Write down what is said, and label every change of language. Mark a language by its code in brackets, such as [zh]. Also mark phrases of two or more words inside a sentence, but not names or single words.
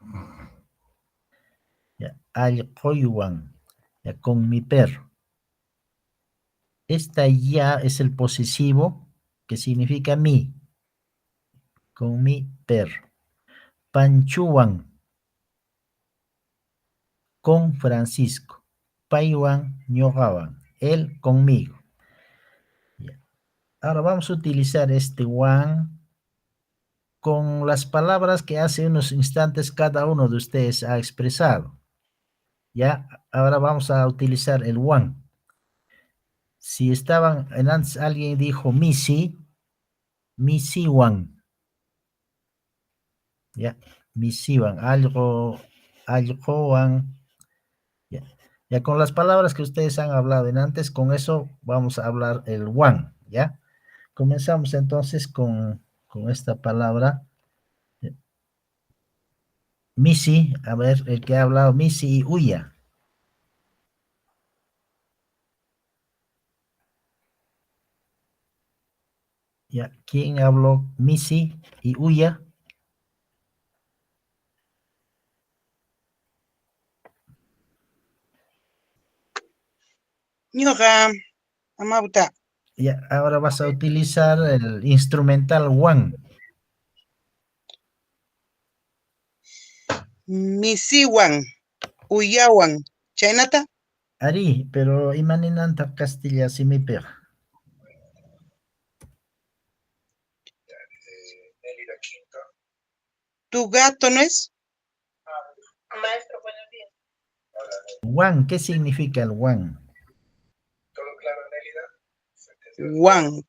[es] Allqoiwan, con mi perro. Esta ya es el posesivo que significa mi, con mi perro. Panchuan, con Francisco. Paywan ñoqawan, él conmigo. Ya. Ahora vamos a utilizar este wan con las palabras que hace unos instantes cada uno de ustedes ha expresado. Ya, ahora vamos a utilizar el wan. Si estaban, en antes alguien dijo [qu] misi wan. [es] Ya, misiwan, algo wan. Ya. Ya con las palabras que ustedes han hablado en antes, con eso vamos a hablar el wan, ¿ya? Comenzamos entonces con esta palabra. Misi, a ver, el que ha hablado, misi y huya. Ya, ¿quién habló misi y huya? [qu] Ñuqa, amauta. [es] Ya, ahora vas a utilizar el instrumental wan. [qu] Misiwan, uyawan. Chaynata, Ari, pero imaninanta Castilla simiper. [es] ¿tu gato no es? Wan, ¿qué significa el wan? Wan.